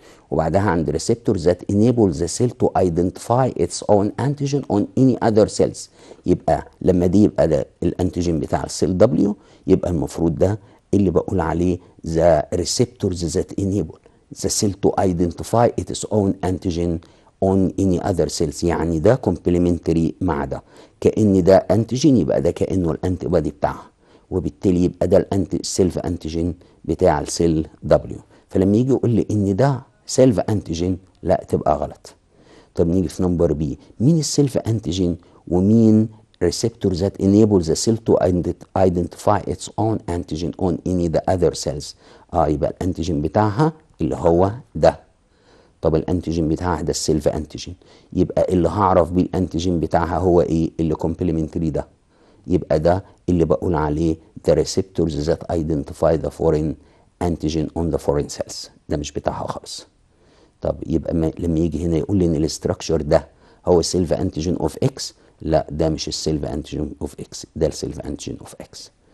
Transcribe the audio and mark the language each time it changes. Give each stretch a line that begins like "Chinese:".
Arabic: وبعدها عند
English: receptor that enable the cell to identify its own antigen on any other cells.
Arabic: يبقى لما دي يبقى ده الانتيجين بتاع السيل W، يبقى المفروض ده اللي بقول عليه
English: the receptors that enable the cell to identify its own antigen on any other cells.
Arabic: يعني ده complementary مع ده، كأن ده انتيجين يبقى ده كأنه الانتي بودي بتاعها، وبالتالي يبقى ده السيلف انتيجين بتاع السيل W. فلما يجي يقول لي ان ده سيلف انتيجين لا تبقى غلط. طب نيجي في نمبر بي، مين السيلف انتيجين ومين
English: receptor that enable the cell to identify its own antigen on any the other cells؟
Arabic: يبقى الانتيجين بتاعها اللي هو ده. طب الانتيجين بتاعها ده السيلف انتيجين، يبقى اللي هعرف بيه الانتيجين بتاعها هو ايه؟ اللي كومبلمنتري ده، يبقى ده اللي بقول عليه
English: the receptors that identify the foreign antigen on the foreign cells.
Arabic: ده مش بتاعها خالص. طب يبقى لما يجي هنا يقول لي ان الاستراكشر ده هو السيلف انتيجين اوف اكس، لا ده مش السيلف انتيجين اوف اكس، ده السيلف انتيجين اوف اكس.